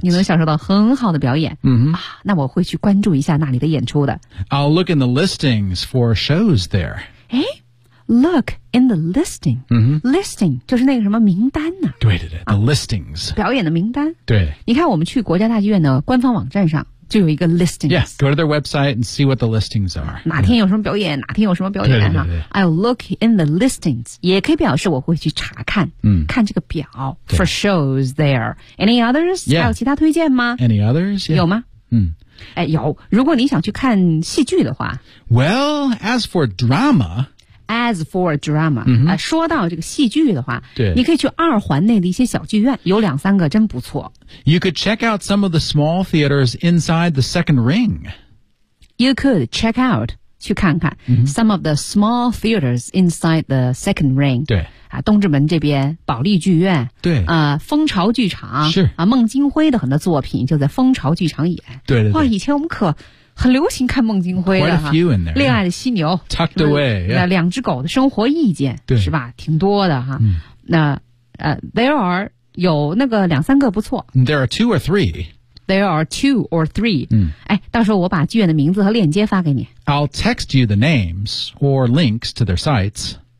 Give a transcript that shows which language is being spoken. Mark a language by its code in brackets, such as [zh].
[zh] 你能享受到很好的表演。那我会去关注一下那里的演出的。 [en] I'll look in the listings for shows there. 诶look in the listing.、 Mm-hmm. [zh] Listing 就是那个什么名单呢、啊、对对对、啊、 [en] the listings. [zh] 表演的名单。对。你看我们去国家大剧院的官方网站上就有一个 listings. [en] Yeah, go to their website and see what the listings are. [zh] 哪天有什么表演、yeah. 哪天有什么表演、啊、对对对对 [en] I'll look in the listings. [zh] 也可以表示我会去查看、嗯、看这个表 [en] for shows there. Any others?、 Yeah. [zh] 还有其他推荐吗 [en] Any others?、Yeah. [zh] 有吗嗯。哎，有。如果你想去看戏剧的话 [en] ，Well, as for drama,、mm-hmm. [zh] 说到这个戏剧的话，对，你可以去二环内的一些小剧院，有两三个真不错。 [en] You could check out some of the small theaters inside the Second Ring. You could check out [zh] 去看看、 mm-hmm. [en] some of the small theaters inside the Second Ring. [zh] 对。啊、东直门这边保利剧院对、蜂巢剧场是、啊、孟京辉的很多作品就在蜂巢剧场演对对对哇以前我们可很流行看孟京辉的 [en] Quite a few in there [zh] 恋爱的犀牛 [en] Tucked away、yeah. [zh] 两只狗的生活意见对是吧挺多的哈、嗯、那 [en] there are [zh] 有那个两三个不错 [en] There are two or threeThere are two or three.、嗯、 [zh] 哎，到时候我把剧院的名字和链接发给你 [en] I'll text you the names or links to their sites.